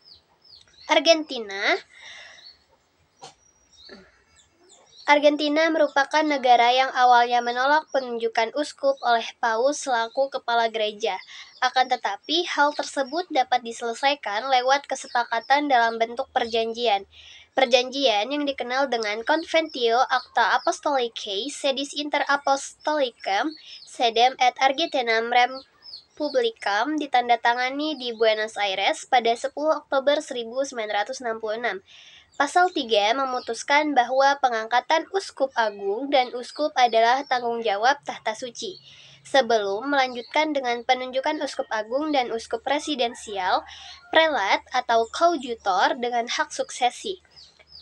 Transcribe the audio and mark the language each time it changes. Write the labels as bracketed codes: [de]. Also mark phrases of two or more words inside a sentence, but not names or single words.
[id] Argentina merupakan negara yang awalnya menolak penunjukan uskup oleh Paus selaku kepala gereja. Akan tetapi, hal tersebut dapat diselesaikan lewat kesepakatan dalam bentuk perjanjian. Perjanjian yang dikenal dengan Conventio Acta Apostolicae Sedis Inter Apostolicam Sedem et Argentinam Republicam ditandatangani di Buenos Aires pada 10 Oktober 1966. Pasal 3 memutuskan bahwa pengangkatan uskup agung dan uskup adalah tanggung jawab Tahta Suci. Sebelum melanjutkan dengan penunjukan uskup agung dan uskup presidensial, prelat atau coadjutor dengan hak suksesi.